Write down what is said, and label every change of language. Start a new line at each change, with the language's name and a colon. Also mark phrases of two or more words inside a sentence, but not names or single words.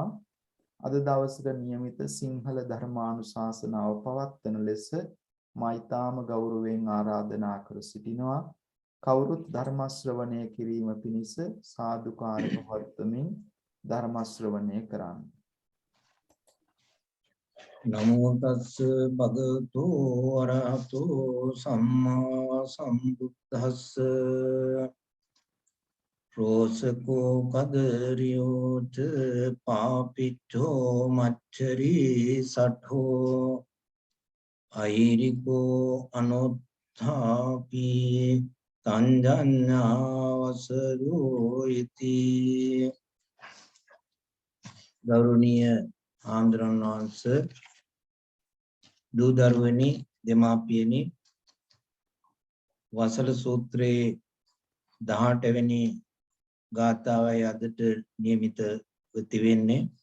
Sinhala: අද දවසට નિયમિત සිංහල ධර්මානුශාසනාව පවත්වන ලෙස මෛතාම ගෞරවයෙන් ආරාධනා කර සිටිනවා. කවුරුත් ධර්ම ශ්‍රවණය කිරීම පිණිස සාදුකාර පවත්වමින් ධර්ම ශ්‍රවණය කරන්න.
Pali: නමෝ තස්ස භගවතු වරහතෝ සම්මා සම්බුද්දස්ස රෝසකෝ කදරියෝච පාපිච්චෝ මච්චරී සට්ඨෝ අයිරිකෝ අනොත්ථාපි තංජඤ්ඤාවසරෝ ඉති.
Sinhala: ගෞරවනීය ආන්දරන් වහන්සේ, දූ දරුවනි, දෙමාපියනි, වසල සූත්‍රයේ 18 වෙනි ගාථාවයි අදට નિયમિત වෙන්නේ.